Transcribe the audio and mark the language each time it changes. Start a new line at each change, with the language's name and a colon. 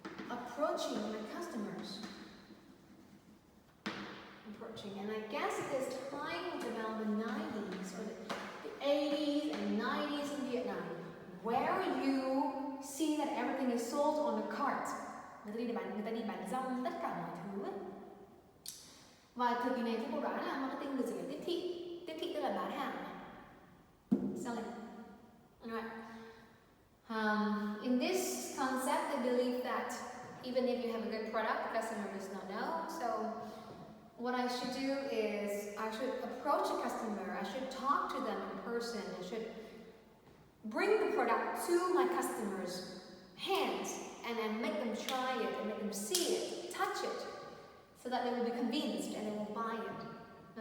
English: Approaching the customers. And I guess this time was about the 90s or the 80s and 90s in Vietnam, where you see that everything is sold on the cart.
Vietnamese: Người ta đi bán rong tất cả mọi thứ ấy. Và thời kỳ này tôi đoán là marketing được chỉ là tiếp thị tức là bán hàng, selling.
English: Alright. In this concept, they believe that even if you have a good product, the customer does not know. So what I should do is I should approach a customer, I should talk to them in person, I should bring the product to my customers' hands and then make them try it and make them see it, touch it, so that they will be convinced and they will buy it.